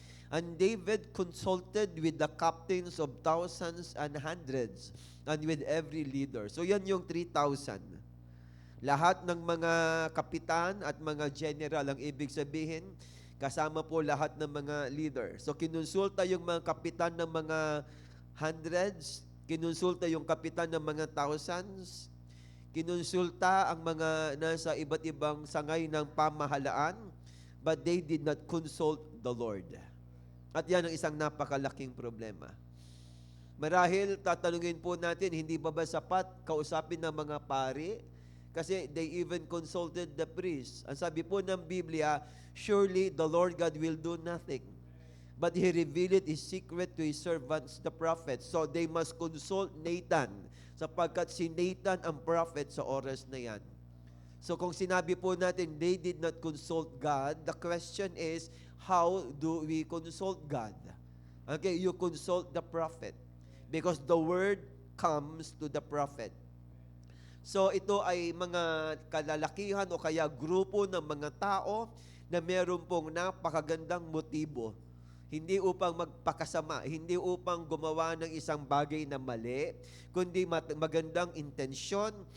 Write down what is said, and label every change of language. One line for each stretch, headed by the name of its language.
English: And David consulted with the captains of thousands and hundreds, and with every leader.
Filipino: So, yan yung 3,000. Lahat ng mga kapitan at mga general, ang ibig sabihin, kasama po lahat ng mga leader. So, kinonsulta yung mga kapitan ng mga hundreds, kinonsulta yung kapitan ng mga thousands, kinonsulta ang mga nasa iba't ibang sangay ng pamahalaan,
English: but they did not consult the Lord.
Filipino: At yan ang isang napakalaking problema. Marahil, tatanungin po natin, hindi ba sapat kausapin ng mga pari?
English: Kasi they even consulted the priest.
Filipino: Ang sabi po ng Biblia,
English: surely the Lord God will do nothing, but He revealed His secret to His servants, the prophets. So they must consult
Filipino: Nathan, sapagkat si Nathan ang prophet sa oras na yan.
English: So
Filipino: kung sinabi po natin,
English: they did not consult God, the question is, how do we consult God? Okay, you consult the prophet, because the word comes to the prophet.
Filipino: So ito ay mga kalalakihan o kaya grupo ng mga tao na meron pong napakagandang motibo. Hindi upang magpakasama, hindi upang gumawa ng isang bagay na mali, kundi magandang intensyon.